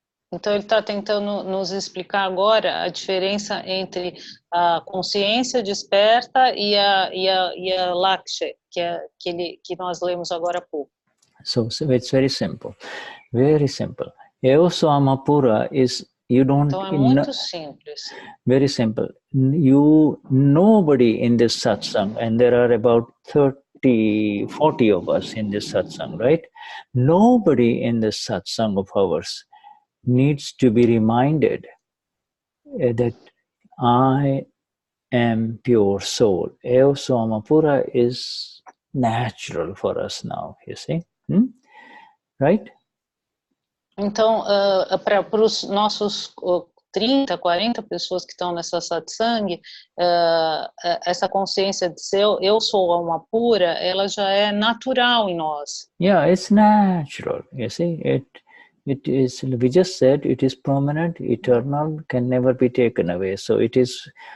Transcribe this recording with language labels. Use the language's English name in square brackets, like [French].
[Portuguese] Então ele está tentando nos explicar agora a diferença entre a consciência desperta e a laksha, que nós lemos agora há pouco. [English] So it's very simple, very simple. [Portuguese] Eu sou Amapura [English] is you don't. [Portuguese] Então é muito simples. [English] Very simple. Nobody in this satsang, and there are about 40 of us in this satsang, right? Nobody in this satsang of ours needs to be reminded that I am pure soul. [Portuguese] Eu sou Amapura [English] is natural for us now, you see? Right? [Portuguese] Então, para os nossos 30, 40 pessoas que estão nessa satsang, essa consciência de ser eu sou Amapura, ela já é natural em nós. [English] Yeah, it's natural, you see? It is, we just said, it is permanent, eternal, can never be taken away. So it is